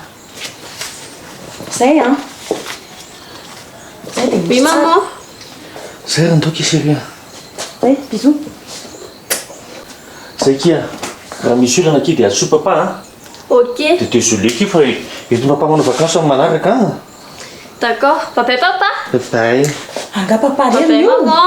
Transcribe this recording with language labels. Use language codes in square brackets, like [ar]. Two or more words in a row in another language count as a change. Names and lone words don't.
[mg] Zay a. Zay dia [fr] Oui maman. [mg] Zay raha ndoky chérie. [fr] Zay, bisous. [mg] Zay kia raha misy olana aky dia asoa papa a. [fr] Ok. [mg] Dia désolé ki fa eto papa manao vacances amin'ny manaraka a. [fr] D'accord. [en] Bye papa. Bye. [mg] Anga papa [en] Bye [mg] rery io. [fr] maman.